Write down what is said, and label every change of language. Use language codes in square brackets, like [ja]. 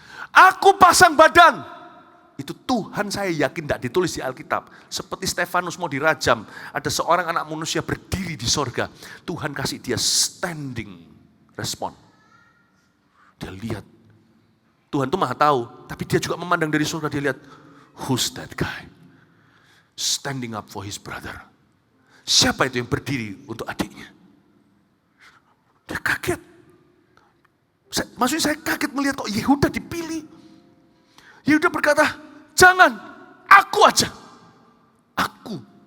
[id] Aku pasang badan. Itu Tuhan saya yakin tidak ditulis di Alkitab. Seperti Stefanus mau dirajam, ada seorang anak manusia berdiri di sorga. Tuhan kasih dia standing respon. Dia lihat. Tuhan itu maha tahu, tapi dia juga memandang dari surga, dia lihat, [en] who's that guy? Standing up for his brother. [id] Siapa itu yang berdiri untuk adiknya? Dia kaget. Maksudnya saya kaget melihat kok Yehuda dipilih. Yehuda berkata, jangan, aku aja. Aku.